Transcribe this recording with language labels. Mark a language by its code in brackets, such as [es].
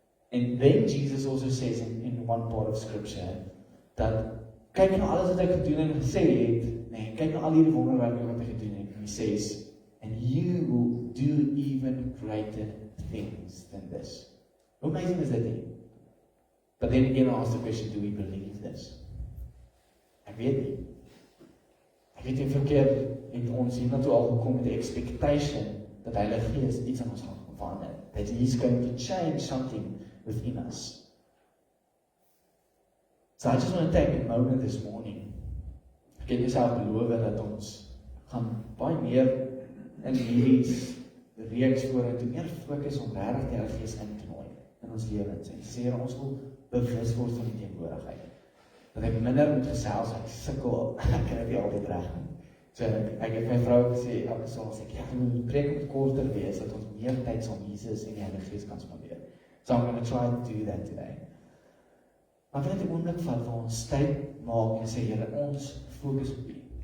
[en] And then Jesus also says in one part of scripture, [af] dat, kyk na alles wat hy gedoen en gesê het, nee, kyk na al hierdie wonderwerke wat hy gedoen het, [en] and he says, and you will do even greater things than this. How amazing is that thing? But then again, I ask the question, do we believe this? [af] Ek weet nie. Ek weet nie verkeerd, het ons hier naartoe al gekom met die expectation, dat Heilige Gees iets aan ons gaan verander. [en] That he's going to change something within us. So I just want to take a moment this morning. [af] Ek het myself beloof dat ons gaan baie meer in hierdie reeks vorentoe meer fokus om regtig die Heilige Gees in te nooi in ons lewens. En sê ons wil bewus word van die teenwoordigheid. Dat ek minder moet gesels, ek sukkel, ek kan dit nie altyd reg nie. So ek het my vrou gesê, elke Sondag sê ek, ja, die preek moet korter wees, dat ons meer tyd saam Jesus en die Heilige Gees kan spandeer. [en] So I'm going to try to do that today. [af] Maar wil net 'n oomblik vat waar ons tyd maak en sê, Here, ons fokus op U.